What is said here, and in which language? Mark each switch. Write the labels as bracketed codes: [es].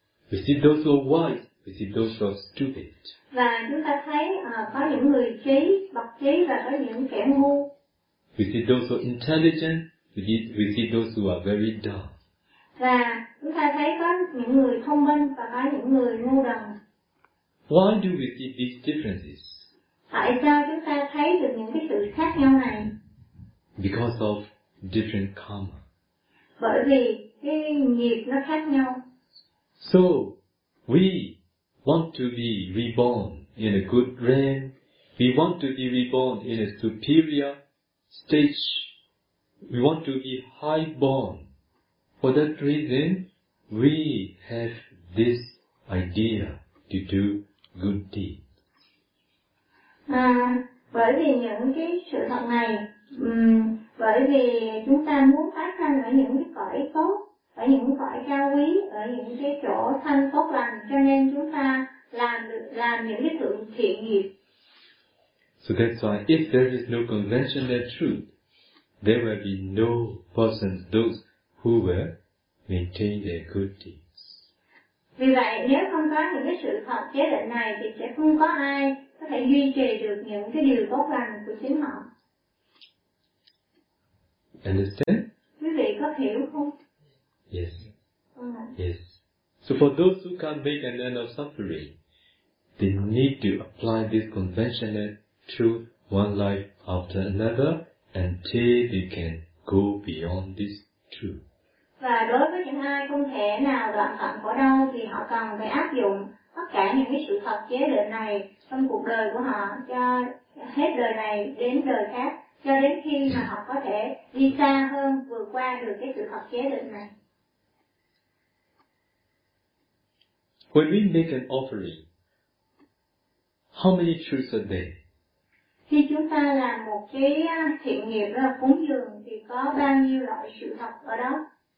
[en] We see those who are wise, we see those who are stupid. [vi] Và chúng ta thấy có những người trí, bậc trí và có những kẻ ngu. [en] We see those who are intelligent, we see those who are very dumb. [vi] Và chúng ta thấy có những người thông minh và có những người ngu đần. [en] Why do we see these differences? [vi] Tại sao chúng ta thấy được những cái sự khác nhau này? [en] Because of different karma. [vi] Bởi vì cái nghiệp nó khác nhau. [en] So, we want to be reborn in a good realm. We want to be reborn in a superior stage. We want to be high born. For that reason, we have this idea to do good deeds. [vi] Bởi vì những cái sự thật này, bởi vì chúng ta muốn phát sanh ở những cái cõi tốt, ở những cõi cao quý, ở những cái chỗ thanh tốt lành, cho nên chúng ta làm những cái sự thiện nghiệp. [en] So that's why if there is no conventional truth, there will be no person, those who will maintain their good deeds. [vi] Vì vậy, nếu không có những cái sự thật chế định này thì sẽ không có ai có thể duy trì được những cái điều tốt lành của chính họ. [en] Understand? [vi] Quý vị có hiểu không? [en] Yes. Yes. So for those who can't make an end of suffering, they need to apply this conventional truth one life after another until they can go beyond this truth. [vi] Và đối với những ai không thể nào đoạn phận khổ đau thì họ cần phải áp dụng tất cả những cái sự thật chế định này trong cuộc đời của họ cho hết đời này đến đời khác cho đến khi mà họ có thể đi xa hơn, vượt qua được cái sự thật chế định này. [en] When we make an offering, how many truths are there? [vi] Khi chúng ta làm một cái thiện nghiệp là cúng dường thì có bao nhiêu loại sự thật ở đó?